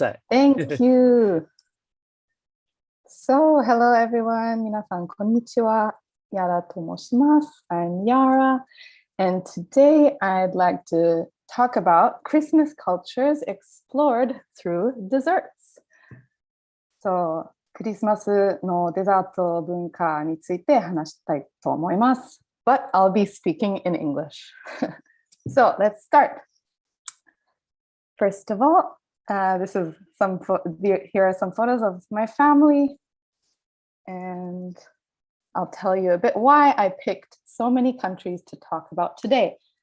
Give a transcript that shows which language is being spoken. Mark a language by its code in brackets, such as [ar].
[en] Thank you. So, hello everyone. [ja] 皆さんこんにちは.Yara と申します. [en] I'm Yara, and today I'd like to talk about Christmas cultures explored through desserts. [ja] So, クリスマスのデザート文化について話したいと思います. [en] But I'll be speaking in English. So, let's start. First of all, this is here are some photos of my family, and I'll tell you a bit why I picked so many countries to talk about today.